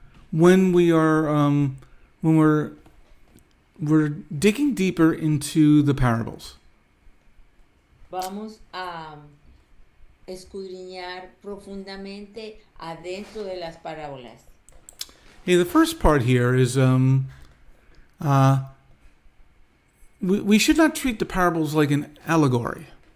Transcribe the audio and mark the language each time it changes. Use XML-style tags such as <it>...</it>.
<en>When we are, when we're digging deeper into the parables.</en> <es>Vamos a escudriñar profundamente adentro de las parábolas.</es> <en>Hey, the first part here is we should not treat the parables like an allegory.</en>